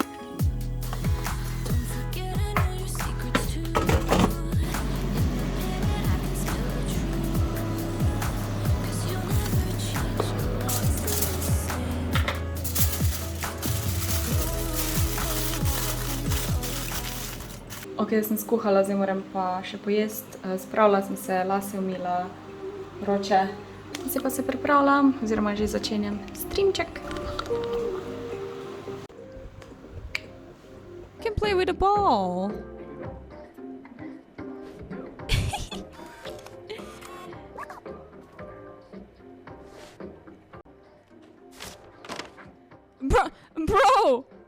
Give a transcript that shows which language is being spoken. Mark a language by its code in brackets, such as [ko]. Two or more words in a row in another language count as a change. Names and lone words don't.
[en] Don't forget I know your secrets too. In a minute I can spill the truth. 'Cause you'll never change. You'll always stay the same. [sl] Ok, sem skuhala, zdaj moram pa še pojesti. Spravila sem se, lase umila, roče. Zdaj pa se pripravljam, oziroma že začenjam streamček. [en] Can play with a ball. Bro!